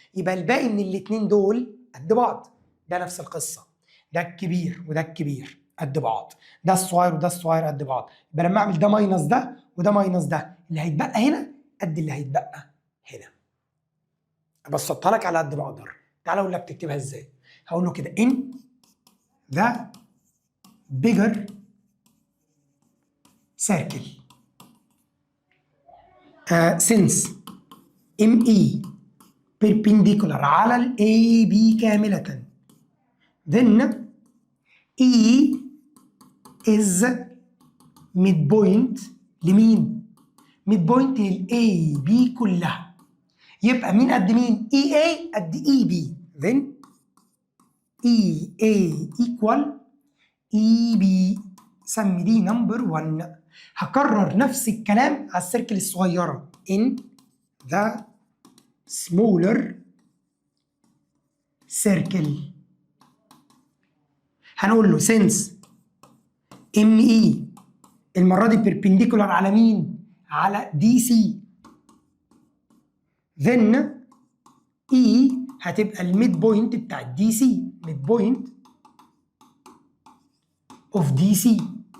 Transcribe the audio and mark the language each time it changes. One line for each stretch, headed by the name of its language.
Arabic: يبقى الباقي من الاثنين دول قد بعض. ده نفس القصه، ده الكبير وده الكبير قد بعض، ده الصغير وده الصغير قد بعض. يبقى لما اعمل ده ماينس ده وده ماينس ده، اللي هيتبقى هنا قد اللي هيتبقى هنا. بسطها لك على قد ما اقدر. تعالى اقول لك تكتبها ازاي. هقول له كده
English: in the bigger circle since ME perpendicular على ال AB كاملة then E is midpoint لمين؟ midpoint لل AB كلها.
Arabic: يبقى مين قد مين؟ EA قد EB
English: then EA equal EB.
Arabic: سمي دي نمبر 1. هكرر نفس الكلام على السيركل الصغيرة
English: in the smaller circle.
Arabic: هنقول له since ME المرة دي perpendicular على مين؟ على DC then E هتبقى الميد بوينت بتاع الدي سي، ميد بوينت اوف دي سي.